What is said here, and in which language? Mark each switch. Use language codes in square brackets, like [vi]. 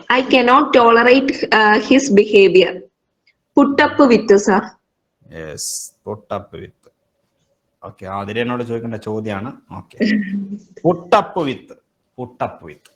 [en] I cannot tolerate his behavior. Put up with, sir. Yes, put up with. [ml] Okay, Athira എന്നോട് ചോദിക്കേണ്ട ചോദ്യമാണ്. [en] Okay, put up with.